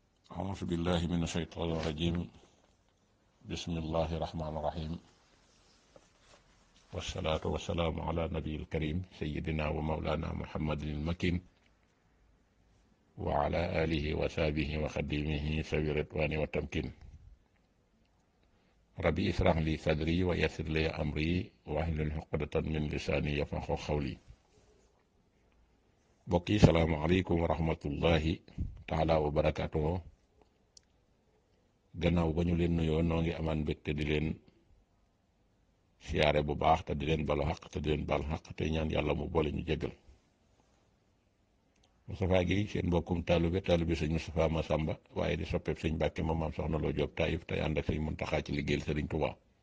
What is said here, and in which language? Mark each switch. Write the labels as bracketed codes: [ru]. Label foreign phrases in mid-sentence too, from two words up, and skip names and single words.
[ar] أعوذ بالله من الشيطان الرجيم بسم الله الرحمن الرحيم والصلاة والسلام على نبي الكريم سيدنا ومولانا محمد المكين وعلى آله وصحبه وخديمه سوي الرضوان والتمكين ربي اشرح لي صدري ويسر لي أمري واحلل عقدة من لساني يفقهوا قولي بقي السلام عليكم ورحمة الله تعالى وبركاته [wo] gannaaw ba ñu leen nuyoo noo ngi amaan mbégte di leen siyaare bu baax te di leen balu xaq te di leen bal xaq te ñaan yàlla mu boole ñu jéggal Moustapha Guèye seen mbokkum taalibe sëñ Moustapha Massamba waaye di soppeeb sëñ Mbàkke ma maam soxna Lo Jóob Taïf tey ànd ak sëñ Muntaxaa ci liggéeyal Sëriñ Tuubaa